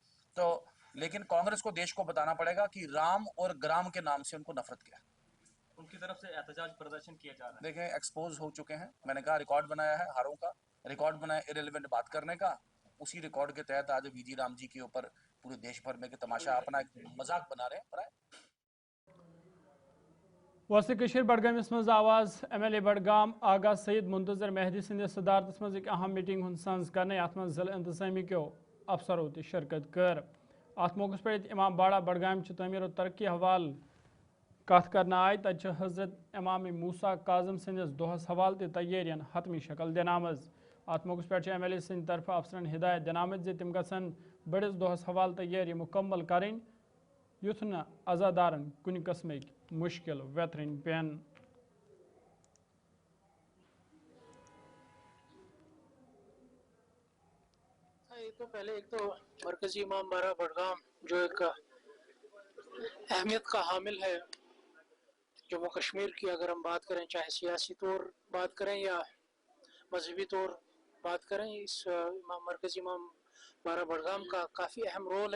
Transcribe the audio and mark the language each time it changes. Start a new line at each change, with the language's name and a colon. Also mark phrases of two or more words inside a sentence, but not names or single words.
Hindi: तो लेकिन कांग्रेस को देश को बताना पड़ेगा कि राम और ग्राम के नाम से उनको नफरत क्या है। उनकी तरफ से एहतजाज प्रदर्शन किया जा रहा है। देखें, एक्सपोज हो चुके हैं, मैंने कहा रिकॉर्ड बनाया है, हारों का रिकॉर्ड बनाया इरेलीवेंट बात करने का। उसी रिकॉर्ड के तहत आज वीजी राम जी के ऊपर पूरे देश भर में के तमाशा अपना एक मजाक बना रहे हैं।
Kashmiri: वसी कशीर बडगामिस मज आवाज MLA बडगाम आगा सईद मुंतजर मेहदी सिंदिस सदारतस मज एक अहम मीटिंग हुंद संज करने, अत मज जिला इंतजामी क्यों अफसरों तह शिरकत कर। अत मौके पर इमाम बाड़ा बडगाम तमीर और तरक्की हवाल कत करना आय, तत हजरत इमाम मूसा काजम सिंदिस दोहस हवाल तह तैयारियन हतमी शक्ल दिन आमज। अत मौके पर MLA सिंद तरफ अफसरन हिदायत दिन आमत जे तिम गसन बड़िस दोहस हवाल तैयारी मुकम्मल करें, युथ न अजादारन कुन कस्म मुश्किल वेतरन पेन।
Hindi: तो पहले एक तो मरकजी इमाम बाड़ा बडगाम जो एक अहमियत का हामिल है जम्मू कश्मीर की, अगर हम बात करें चाहे सियासी तौर बात करें या मजहबी तौर बात करें, इस मरकजी इमाम बाड़ा बडगाम का काफ़ी अहम रोल है।